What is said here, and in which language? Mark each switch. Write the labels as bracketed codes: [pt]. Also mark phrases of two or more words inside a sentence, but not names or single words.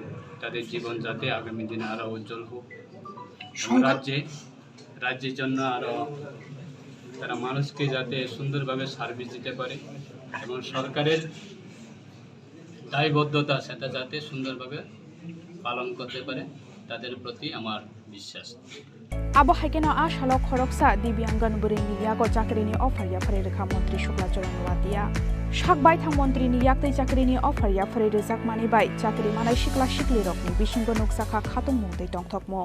[bn] তাদের জীবন যাতে আগামী দিনে আরও উজ্জ্বল হোক এবং রাজ্যের জন্য আরও তারা মানুষকে যাতে সুন্দরভাবে সার্ভিস দিতে পারে এবং সরকারের দায়বদ্ধতা সেটা যাতে সুন্দরভাবে পালন করতে পারে, তাদের প্রতি আমার বিশ্বাস। [trp] Abo haikeno a shalok khoroksa Dibyangan Burini Yago Chakrini Ofaria Fareka Montri Shukla Joranwatia. Shakbai Thang Montri ni Yaktei Chakrini Ofaria Farede Zakmani Bai Chakri Manai Shikla Shikli Rokni Bishingo Nuksaka Khatum Mung Dei Tongthok Mong.